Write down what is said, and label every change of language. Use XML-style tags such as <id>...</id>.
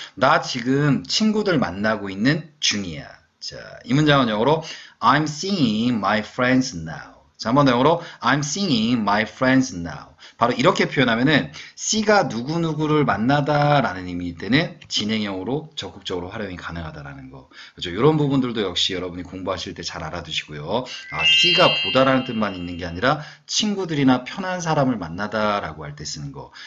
<ko>나 지금 친구들 만나고 있는 중이야. 자, 이 문장은 영어로</ko> <en>I'm seeing my friends now.</en> <ko>자, 한번 더 영어로</ko> <en>I'm seeing my friends now.</en> <ko>바로 이렇게 표현하면은 C가 누구누구를 만나다라는 의미일 때는 진행형으로 적극적으로 활용이 가능하다라는 거. 그렇죠? 이런 부분들도 역시 여러분이 공부하실 때 잘 알아두시고요. C가 보다라는 뜻만 있는 게 아니라 친구들이나 편한 사람을 만나다라고 할 때 쓰는 거.</ko>